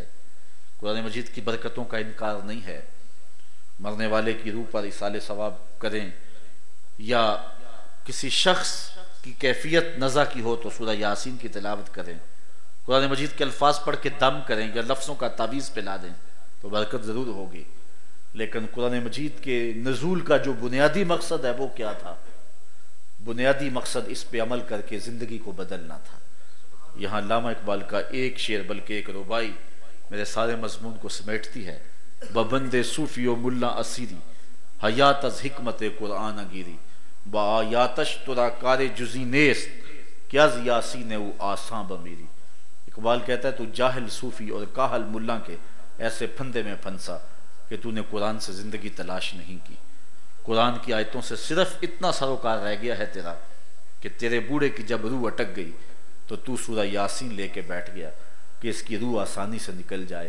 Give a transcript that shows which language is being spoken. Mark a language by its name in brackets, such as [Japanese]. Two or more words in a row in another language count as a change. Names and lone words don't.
[Urdu] قرآن مجید کی برکتوں کا انکار نہیں ہے۔ مرنے والے کی روح پر ایصال ثواب کریں، یا کسی شخص کی کیفیت نزع کی ہو تو سورہ یاسین کی تلاوت کریں، قرآن مجید کے الفاظ پڑھ کے دم کریں یا لفظوں کا تعویذ پلا دیں تو برکت ضرور ہوگی۔ لیکن قرآن مجید کے نزول کا جو بنیادی مقصد ہے وہ کیا تھا؟ بنیادی مقصد اس پہ عمل کر کے زندگی کو بدلنا تھا۔ یہاں علامہ اقبال کا ایک شعر بلکہ ایک ربائی میرے سارے مضمون کو سمیٹتی ہے۔ [Persian] ببند صوفی و ملا اسیری حیات از حکمت قرآن گیری، با آیاتش ترا کار جزی نیست کیا یاسین او آساں بمیری۔ [Urdu] اقبال کہتا ہے تو جاہل صوفی اور کاہل ملا کے ایسے پھندے میں پھنسا کہ تو نے قرآن سے زندگی تلاش نہیں کی۔ قرآن کی آیتوں سے صرف اتنا سروکار رہ گیا ہے تیرا کہ تیرے بوڑھے کی جب روح اٹک گئی تو سورہ یاسین لے کے بیٹھ گیا کہ اس کی روح آسانی سے نکل جائے۔